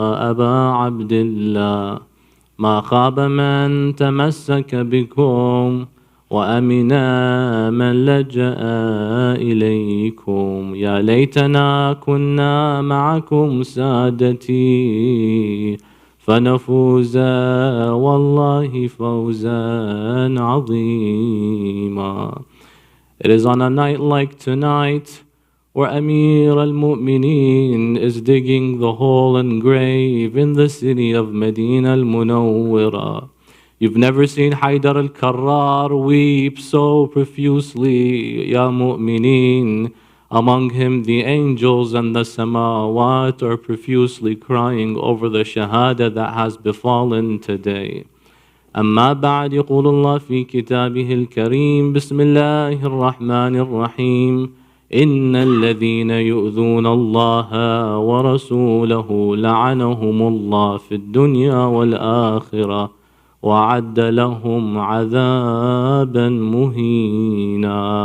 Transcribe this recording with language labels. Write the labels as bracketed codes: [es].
[ar] أبا عبد الله ما خاب من تمسك بكم وأمنا من لجأ إليكم يا ليتنا كنا معكم سادتي فنفوز والله فوزا عظيما. [en] It is on a night like tonight where Amir al-Mu'mineen is digging the hole and grave in the city of Medina al-Munawwara. You've never seen Haydar al-Karrar weep so profusely, Ya Mu'mineen. Among him the angels and the samawat are profusely crying over the shahada that has befallen today. [ar] أما بعد يقول الله في كتابه الكريم بسم الله الرحمن الرحيم إن الذين يؤذون الله ورسوله لعنهم الله في الدنيا والآخرة وأعد لهم عذابا مهينا.